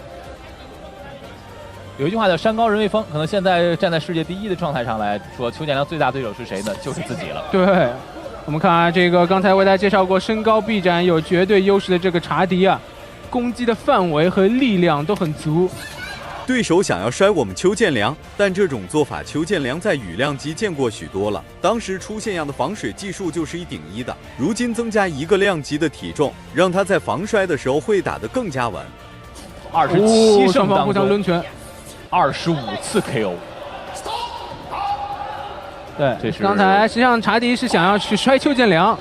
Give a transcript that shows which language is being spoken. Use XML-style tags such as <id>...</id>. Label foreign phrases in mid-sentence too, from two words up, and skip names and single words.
<zh>有一句话叫山高人为峰，可能现在站在世界第1的状态上来说，邱建良最大对手是谁呢？就是自己了。对，我们看啊，这个刚才为大家介绍过，身高臂展有绝对优势的这个查迪啊，攻击的範圍和力量都很足。對手想要摔我們邱建良，但這種做法邱建良在羽量級見過許多了，當時出現樣的防水技術就是1頂1的，如今增加1個量級的體重，讓他在防摔的時候會打得更加穩。 27勝當互相掄拳，25次 KO。对，這是剛才實際上查迪是想要去摔邱建良，</zh>